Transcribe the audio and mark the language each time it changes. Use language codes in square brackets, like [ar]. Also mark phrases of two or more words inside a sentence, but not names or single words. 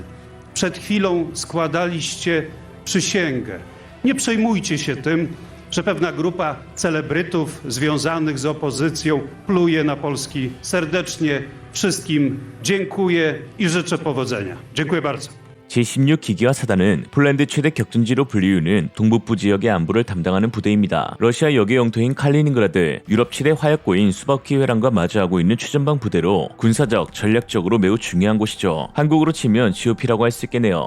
[pl] Przed chwilą składaliście przysięgę. Nie przejmujcie się tym, że pewna grupa celebrytów związanych z opozycją pluje na Polski. Serdecznie wszystkim dziękuję i życzę powodzenia. Dziękuję bardzo. [ko] 제16 기계화 사단은 폴란드 최대 격전지로 불리우는 동북부 지역의 안보를 담당하는 부대입니다. 러시아 역의 영토인 칼리닝그라드, 유럽 최대 화약고인 수바키 회랑과 마주하고 있는 최전방 부대로 군사적, 전략적으로 매우 중요한 곳이죠. 한국으로 치면 GOP라고 할 수 있겠네요.